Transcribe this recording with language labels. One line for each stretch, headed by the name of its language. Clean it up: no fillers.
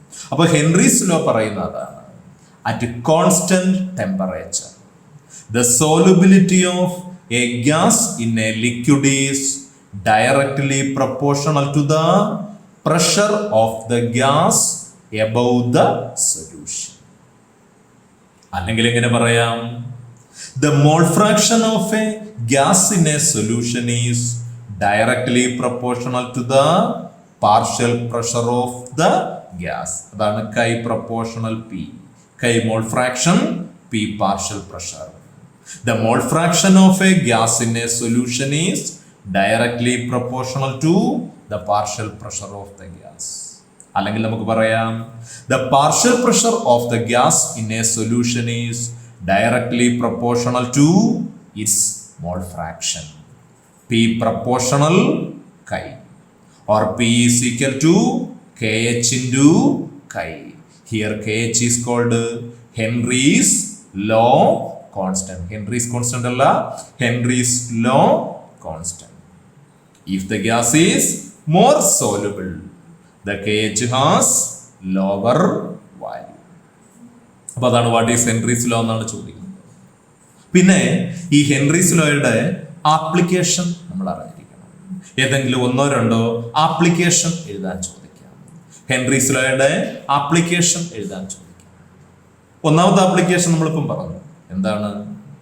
Malayalam: അപ്പൊ Henry's law പറയുന്ന അതാണ്,
English: At constant temperature the solubility of a gas in a liquid is directly proportional to the pressure of the gas above the solution.
Malayalam: അല്ലെങ്കിൽ എങ്ങനെ പറയാം?
English: The mole fraction of a gas in a solution is directly proportional to the partial pressure of the gas. അതാണ് chi proportional P. Chi mole fraction, P partial pressure. The mole fraction of a gas in a solution is directly proportional to the partial pressure of the gas.
Malayalam: അല്ലെങ്കിൽ നമുക്ക് പറയാം
English: the partial pressure of the gas in a solution is directly proportional to its mole fraction. P proportional chi. or P is equal to KH into chi. Here KH is called Henry's law constant. Henry's constant alla, Henry's law constant. If the gas is more soluble, the KH has lower value.
Malayalam: അപ്പോൾ അതാണ്
English: what is Henry's law
Malayalam: എന്നാണ് ചോദിക്കുന്നത്. പിന്നെ ഈ Henry's ലോയുടെ application നമ്മൾ അറിഞ്ഞിരിക്കണം. ഏതെങ്കിലും ഒന്നോ രണ്ടോ ആപ്ലിക്കേഷൻ എഴുതാൻ ചോദിക്കാം. ഹെൻറീസ് ലോയുടെ ആപ്ലിക്കേഷൻ എഴുതാൻ ചോദിക്കാം. ഒന്നാമത്തെ ആപ്ലിക്കേഷൻ നമ്മളിപ്പം പറഞ്ഞു. എന്താണ്?